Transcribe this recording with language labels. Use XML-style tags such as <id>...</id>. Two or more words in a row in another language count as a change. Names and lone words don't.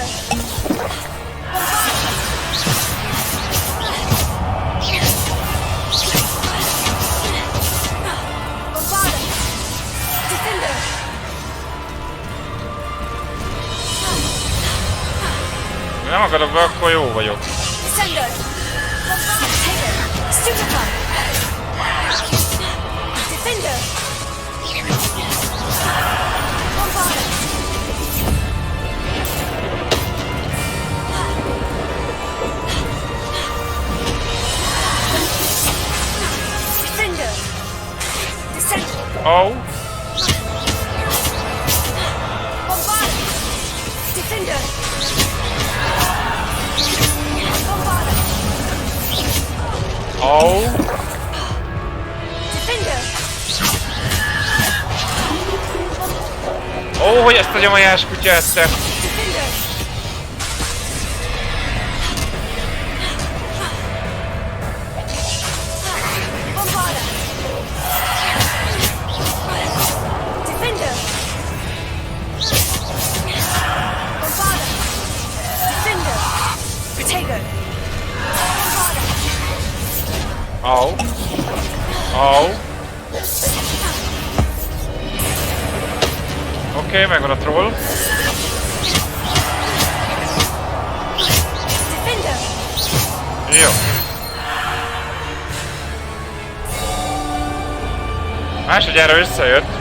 <hu>Bombarda. Bombarda. Defender. Nem akarok be, akkor jó vagyok. Descender. Stupefy. Defender. Bombarda. Defender. Descender. Oh. Bombarda. Defender. Bombarda. Oh. Defender. Ó, hogy ezt a nyomajás kutyát te! Defender. Bombarda. Defender. Bombarda. Defender. Protego. Bombarda. Oh. Oh. Oké, megvan a troll. Defender. Jó. Másodjára összejött.</hu>